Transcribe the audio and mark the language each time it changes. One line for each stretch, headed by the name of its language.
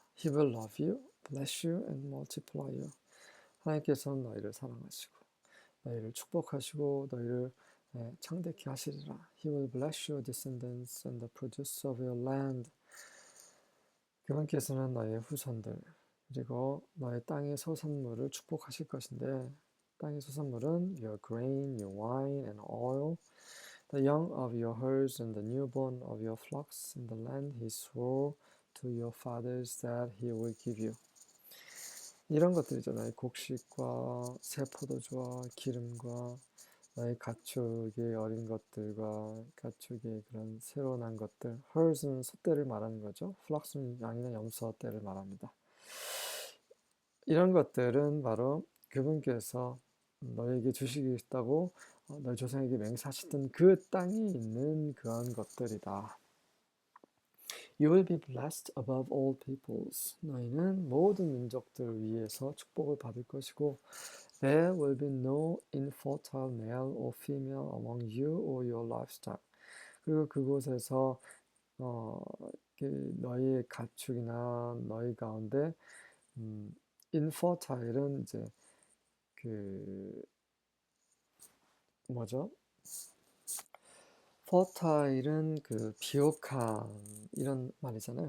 English: He will love you, bless you, and multiply you.
Korean: 하나님께서는 너희를 사랑하시고 너희를 축복하시고 너희를 창대케 하시리라.
English: He will bless your descendants and the produce of your land.
Korean: 그분께서는 너희의 후손들 그리고 너희 땅의 소산물을 축복하실 것인데 땅의 소산물은
English: your grain, your wine and oil, the young of your herds and the newborn of your flocks in the land he swore to your fathers that he will give you.
Korean: 이런 것들이잖아요. 곡식과 새 포도주와 기름과 너희 가축의 어린 것들과 가축의 그런 새로 난 것들. herds는 소떼를 말하는 거죠. flocks는 양이나 염소떼를 말합니다. 이런 것들은 바로 그분께서 너에게 주시겠다고 너희 조상에게 맹세하셨던 그 땅에 있는 그런 것들이다.
English: You will be blessed above all peoples.
Korean: 너희는 모든 민족들 위에서 축복을 받을 것이고
English: There will be no infertile male or female among you or your livestock.
Korean: 그리고 그곳에서 너희의 가축이나 너희 가운데 infertile은 이제 그 뭐죠? fertile은 그 비옥한 이런 말이잖아요.